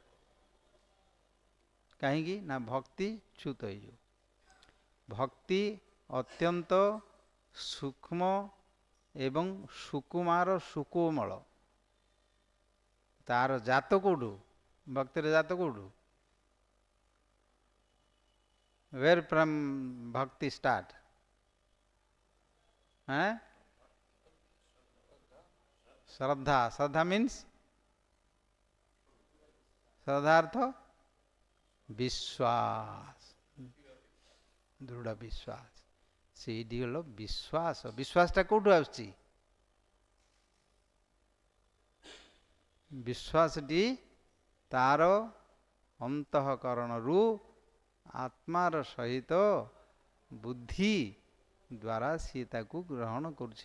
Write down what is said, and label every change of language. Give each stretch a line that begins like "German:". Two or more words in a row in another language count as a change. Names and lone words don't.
Odia: କାହିଁକି ନା ଭକ୍ତି ଚ୍ୟୁତ ହେଇଯିବ। ଭକ୍ତି ଅତ୍ୟନ୍ତ ସୂକ୍ଷ୍ମ ଏବଂ ସୁକୁମାର ସୁକୋମଳ। ତାର ଜାତ କୋଉଠୁ? ଭକ୍ତିର ଜାତ କୋଉଠୁ?
English: Where from bhakti start? Shraddha.
Hindi: Shraddha means श्रद्धार्थ विश्वास, दृढ़ विश्वास।
Odia: ସେଇଠି ହলো ବିଶ୍ୱାସ। ବିଶ୍ୱାସଟା କୋଉଠୁ ଆସୁଛି? ବିଶ୍ୱାସଟି ତାର ଅନ୍ତଃକରଣରୁ ଆତ୍ମାର ସହିତ ବୁଦ୍ଧି ଦ୍ୱାରା ସିଏ ତାକୁ ଗ୍ରହଣ କରୁଛି।